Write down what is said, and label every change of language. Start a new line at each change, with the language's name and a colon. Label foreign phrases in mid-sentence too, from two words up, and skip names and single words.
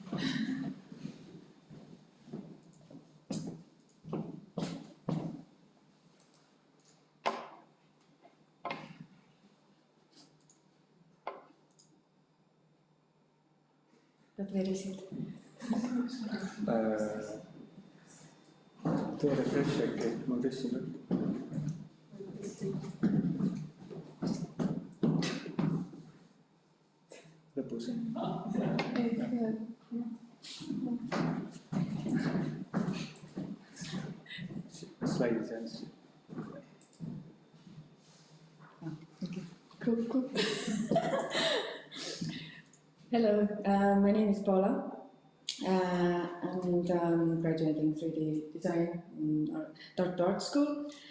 English: But where is it?
Estonian: Tee refresh äkki, ma tõstsin. Lõpus. Slaidi sees.
English: Cool. Hello, my name is Paula, and I'm graduating 3D design in Tartu Art School.